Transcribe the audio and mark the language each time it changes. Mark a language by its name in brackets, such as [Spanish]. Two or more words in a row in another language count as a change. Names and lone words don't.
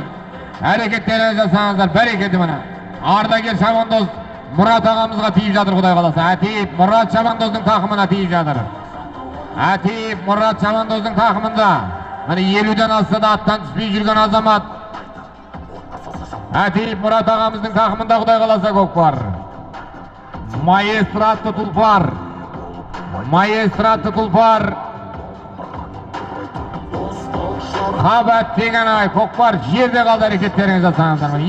[Kazakh] Әрекеттерін жасаңыздар, бәрекелді мені. Ардагер Шабандоз Мұрат ағамызға тиіп жатыр, Құдай қаласа. Әтейіп Мұрат Шабандоздың тақымына тиіп жатыр. Әтейіп Мұрат Шабандоздың тақымында. Мені 50-ден асса да аттан түспей жүрген азамат. Atip Murat ağamыздың takımında Құдай қаласа көкпар. Maestro atты Тұлпар. Maestro atты Тұлпар. Қабат деген ай көкпар жерде қалды әрекеттеріңіз жасаңыздар ма?